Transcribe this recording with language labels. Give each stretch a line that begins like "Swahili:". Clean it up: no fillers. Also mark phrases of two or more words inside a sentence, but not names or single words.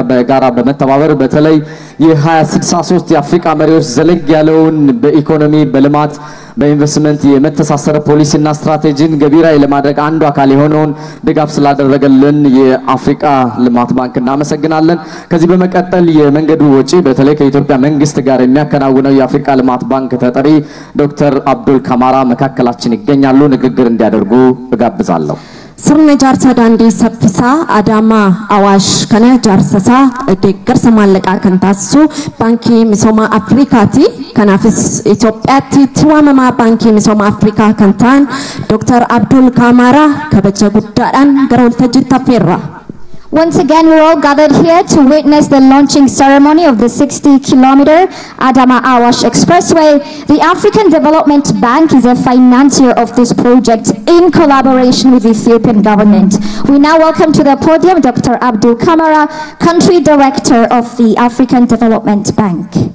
Amharic: በጋራ በመተባበር በተለይ የ2063 የአፍሪካ መሪዎች ዘለግ ያለውን በኢኮኖሚ በልማት በኢንቨስትመንት የመተሳሰረ ፖሊሲና ስትራቴጂን ገቢራዊ ለማድረግ አንዱ አካል የሆነውን ድጋፍ ስላደረገልን የአፍሪካ ልማት ባንክ እናመሰግናለን። ከዚህ በመቀጠል የመንገዱ ወጪ በተለይ ከኢትዮጵያ መንግስት ጋር የሚያከናውነው የአፍሪካ ልማት ባንክ ተጠሪ ዶክተር አብዱል ካማራ መካከላችን ይገኛሉ። ንግግር እንዲያደርጉ እጋብዛለሁ።
Oromo: sirna jaarsa daandii saffisaa Adaamaa Awaash kana jaarsasaa deeggarsa maallaqaa kan taasisu baankii misooma Afrikaati. Kanaafis Itoophiyaatti tiwaamamaa baankii misooma Afrikaa kan ta'an Dr. Abdul Kamara kabaja guddaadhaan gara waltajjiitti affeerra.
English: Once again, we're all gathered here to witness the launching ceremony of the 60-kilometer Adama Awash Expressway. The African Development Bank is a financier of this project in collaboration with the Ethiopian government. We now welcome to the podium Dr. Abdul Kamara, Country Director of the African Development Bank.